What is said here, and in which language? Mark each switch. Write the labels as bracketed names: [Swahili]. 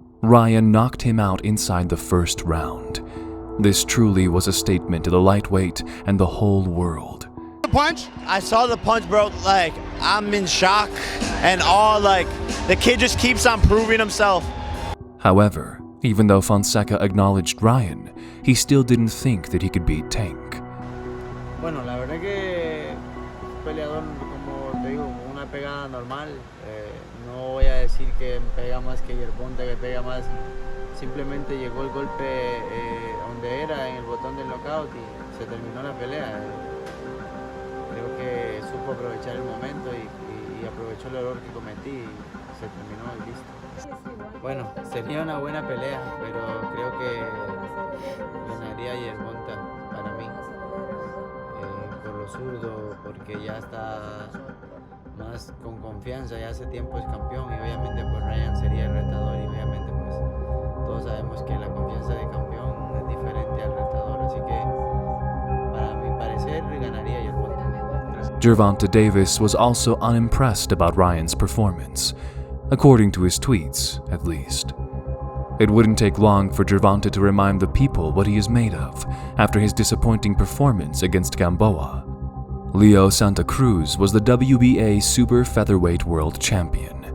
[English] Ryan knocked him out inside the first round. This truly was a statement to the lightweight and the whole world. Punch? I saw the punch, bro. Like, I'm in shock and all. Like, the kid just keeps on proving himself. However, even though Fonseca acknowledged Ryan, he still didn't think that he could beat Tank. [Spanish] Bueno, la verdad que peleador, como te digo, una pegada normal. No voy a decir que pega más que Gervonta, que pega más. Simplemente llegó el golpe donde era, en el botón del knockout, y se terminó la pelea. Creo que supo aprovechar el momento y aprovechó el error que cometí y se terminó y listo. Bueno, sería una buena pelea, pero creo que ganaría Gervonta para mí. Por lo zurdo, porque ya está más con confianza, ya hace tiempo es campeón y obviamente pues Ryan sería el retador y obviamente pues todos sabemos que la confianza de campeón es diferente al retador, así que para mi parecer ganaría Gervonta. [English] Gervonta Davis was also unimpressed about Ryan's performance, according to his tweets, at least. It wouldn't take long for Gervonta to remind the people what he is made of after his disappointing performance against Gamboa. Leo Santa Cruz was the WBA Super Featherweight World Champion.